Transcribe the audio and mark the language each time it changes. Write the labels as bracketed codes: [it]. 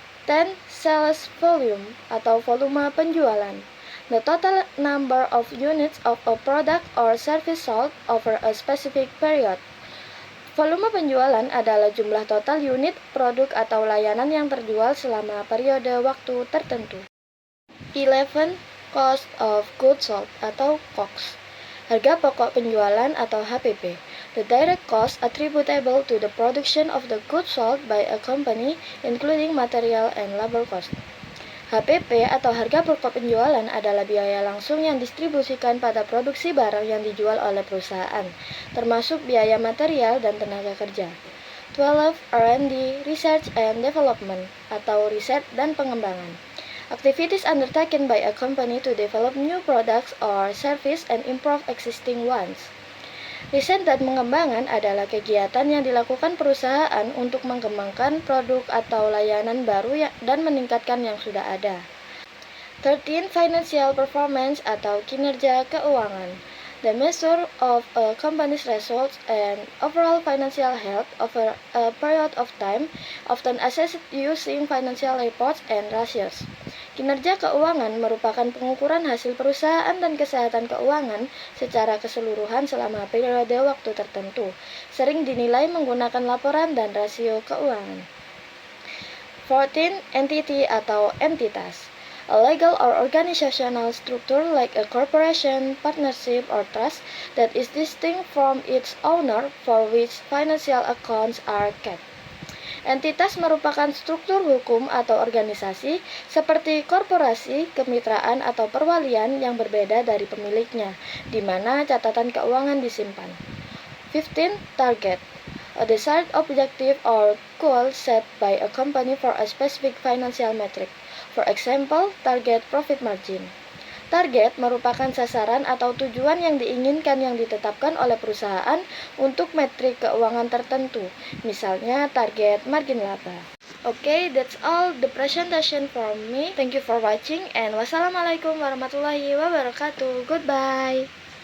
[en] 10. Sales volume [id] atau volume penjualan, [en] the total number of units of a product or service sold over a specific period. [id] Volume penjualan adalah jumlah total unit, produk atau layanan yang terjual selama periode waktu tertentu. [en] 11. Cost of goods sold [id] atau COGS, harga pokok penjualan atau HPP, [en] the direct cost attributable to the production of the goods sold by a company, including material and labor cost. [id] HPP atau harga pokok penjualan adalah biaya langsung yang distribusikan pada produksi barang yang dijual oleh perusahaan, termasuk biaya material dan tenaga kerja. [en] 12. R&D, Research and Development, [id] atau riset dan pengembangan. [en] Activities undertaken by a company to develop new products or service and improve existing ones. [id] Riset dan pengembangan adalah kegiatan yang dilakukan perusahaan untuk mengembangkan produk atau layanan baru dan meningkatkan yang sudah ada. [en] 13. Financial performance [id] atau kinerja keuangan. [en] The measure of a company's results and overall financial health over a period of time, often assessed using financial reports and ratios. [id] Kinerja keuangan merupakan pengukuran hasil perusahaan dan kesehatan keuangan secara keseluruhan selama periode waktu tertentu, sering dinilai menggunakan laporan dan rasio keuangan. 14. [en] Entity [id] atau entitas. [en] A legal or organizational structure like a corporation, partnership, or trust that is distinct from its owner for which financial accounts are kept. [id] Entitas merupakan struktur hukum atau organisasi seperti korporasi, kemitraan, atau perwalian yang berbeda dari pemiliknya, di mana catatan keuangan disimpan. [en] 15. Target. A desired objective or goal set by a company for a specific financial metric. For example, target profit margin. [id] Target merupakan sasaran atau tujuan yang diinginkan yang ditetapkan oleh perusahaan untuk metrik keuangan tertentu, misalnya target margin laba. [en] Okay, that's all the presentation from me. Thank you for watching and wassalamualaikum warahmatullahi wabarakatuh. Goodbye.